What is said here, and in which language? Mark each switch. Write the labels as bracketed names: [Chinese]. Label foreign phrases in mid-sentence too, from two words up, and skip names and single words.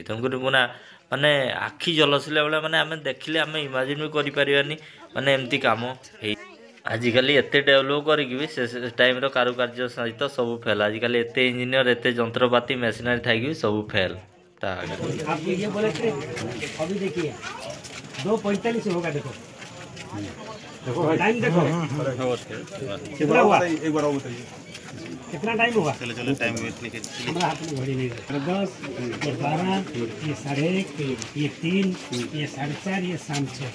[Odia] ତେଣୁକରି ମାନେ ଆଖି ଜଲସିଲା ଭଳିଆ, ମାନେ ଆମେ ଦେଖିଲେ ଆମେ ଇମାଜିନ୍ ବି କରିପାରିବାନି ମାନେ ଏମିତି କାମ ହେଇ। ଆଜିକାଲି ଏତେ ଡେଭଲପ୍ କରିକି ବି ସେ ଟାଇମ୍ର କାରୁକାର୍ଯ୍ୟ ସହିତ ସବୁ ଫେଲ୍। ଆଜିକାଲି ଏତେ ଇଞ୍ଜିନିୟର, ଏତେ ଯନ୍ତ୍ରପାତି ମେସିନାରୀ ଥାଇକି ବି ସବୁ ଫେଲ୍ ତା ଆଗରେ। [Hindi] आपको ये बोले थे, अभी देखिए 2:45 होगा। देखो देखो टाइम देखो कितना हुआ, एक बार बताइए कितना टाइम हुआ। चलो चलो टाइम हमारा हाथ में घड़ी नहीं है। 10, ये 12, ये 1:30, ये 3, ये 4:30, ये शाम 6।